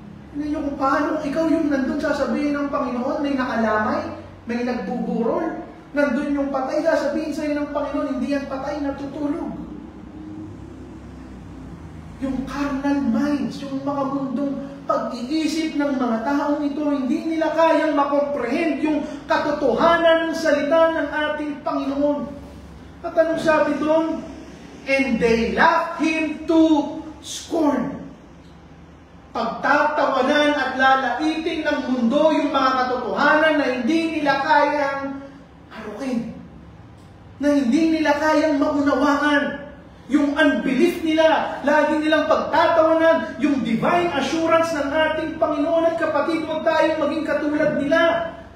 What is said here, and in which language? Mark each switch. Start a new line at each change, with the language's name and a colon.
Filipino: Tingnan niyo kung paano ikaw yung nandun sasabihin ng Panginoon, may nakalamay, may nagbuburol, nandun yung patay, sasabihin sa'yo ng Panginoon, hindi yan patay, natutulog. Yung carnal minds, yung mga mundong pag-iisip ng mga taong ito, hindi nila kayang makomprehend yung katotohanan ng salita ng ating Panginoon. At anong sabi doon?
English: And they laughed him to scorn.
Filipino: Pagtatawanan at lalaitin ng mundo yung mga katotohanan na hindi nila kayang harukin. Na hindi nila kayang maunawaan. Yung unbelief nila, lagi nilang pagtatawanan, yung divine assurance ng ating Panginoon at kapatid, huwag tayong maging katulad nila.